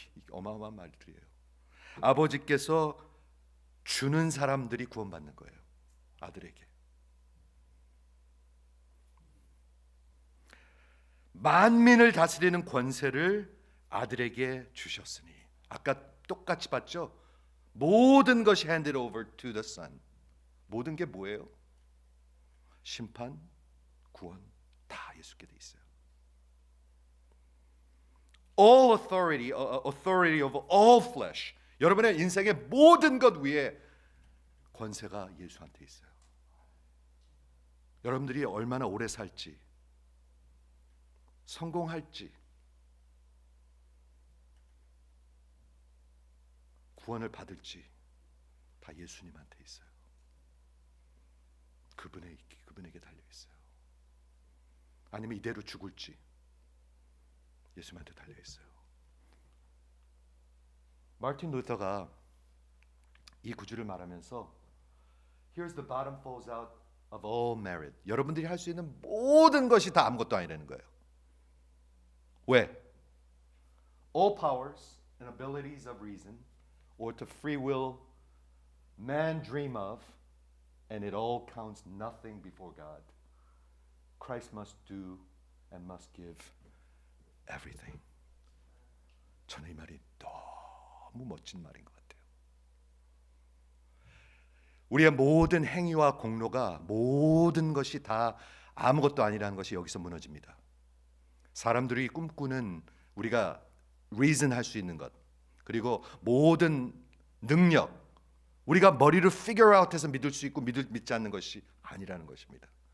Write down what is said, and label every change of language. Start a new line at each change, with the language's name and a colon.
Korean: 어마어마한 말들이에요. 아버지께서 주는 사람들이 구원받는 거예요. 아들에게. 만민을 다스리는 권세를 아들에게 주셨으니. 아까 똑같이 봤죠? 모든 것이
English: handed over to the son.
Korean: 모든 게 뭐예요? 심판, 구원 다 예수께 돼 있어요.
English: All authority, authority of all flesh.
Korean: 여러분의 인생의 모든 것 위에 권세가 예수한테 있어요. 여러분들이 얼마나 오래 살지, 성공할지, 구원을 받을지 다 예수님한테 있어요. 그분에게 달려 있어요. 아니면 이대로 죽을지 예수님한테 달려 있어요. 마틴 루터가 이 구절을 말하면서
English: Here's the bottom falls out of all merit.
Korean: 여러분들이 할 수 있는 모든 것이 다 아무것도 아니라는 거예요. 왜?
English: All powers and abilities of reason or to free will man dream of and it all counts nothing before God. Christ must do and must give everything.
Korean: 저는 이 말이 너무 멋진 말인 것 같아요. 우리의 모든 행위와 공로가 모든 것이 다 아무것도 아니라는 것이 여기서 무너집니다. 사람들이 꿈꾸는 우리가 reason 할 수 있는 것 그리고 모든 능력 우리가 머리를 figure out 해서 믿을 수 있고 믿지 않는 것이 아니라는 것입니다.